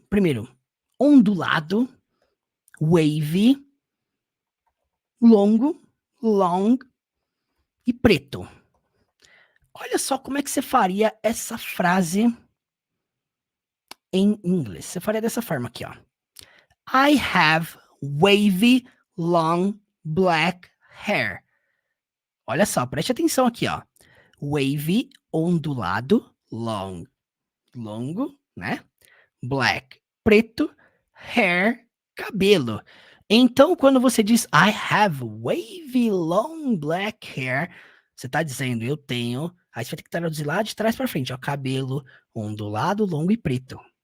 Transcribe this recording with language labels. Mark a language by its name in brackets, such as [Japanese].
[Portuguese] Primeiro, ondulado, wavy, longo, long e preto. Olha só como é que você faria essa frase em inglês. Você faria dessa forma aqui, ó. [English] I have wavy, long, black hair. [Portuguese] Olha só, preste atenção aqui, ó. Wavy, ondulado, long, longo, né? Black, preto, hair, cabelo. Então, quando você diz [English] I have wavy, long, black hair, [Portuguese] você tá dizendo eu tenho, aí você vai ter que traduzir lá de trás para frente, ó, cabelo ondulado, longo e preto.